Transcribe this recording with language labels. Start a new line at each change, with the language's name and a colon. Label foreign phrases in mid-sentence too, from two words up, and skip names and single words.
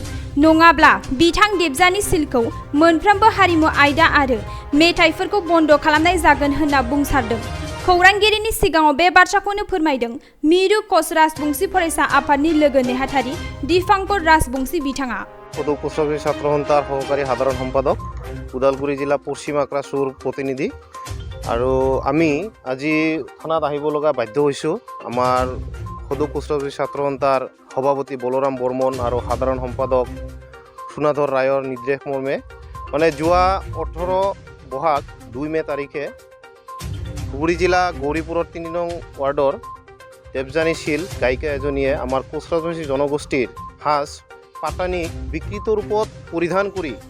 Bodo: नङाब्ला बिथां देबजानि सिलखौ मोनफ्रोमबो हारिमु आयदा आरो मेथाइफोरखौ बन्द खालामनाय जागोन होनना बुंसारदों। खौरांगिरिनि सिगाङाव बे बाथ्राखौनो फोरमायदों मिरु कच राजबंशी फरायसा आफादनि लोगो नेहाथारि दीपांकर राजबंशी बिथाङा।
Assamese: সদৌ কুচবী ছাত্র সন্থাৰ সহকাৰী সাধাৰণ সম্পাদক উদালগুৰি জিলা পশ্চিম আক্ৰাসুৰ প্ৰতিনিধি আৰু আমি আজি থানাত আহিব লগা বাধ্য হৈছোঁ। আমাৰ সদৌ কুচবী ছাত্ৰ সন্থাৰ সভাপতি বলৰাম বৰ্মন আৰু সাধাৰণ সম্পাদক সোনাধৰ ৰায়ৰ নিৰ্দেশ মৰ্মে মানে যোৱা 18 বহাগ 2 মে তাৰিখে ধুবুৰী জিলা গৌৰীপুৰৰ 3 নং ৱাৰ্ডৰ দেবজানী শীল গায়িকা এজনীয়ে আমাৰ কোচ ৰাজবংশী জনগোষ্ঠীৰ সাজ পাটানি বিকৃত ৰূপত পৰিধান কৰি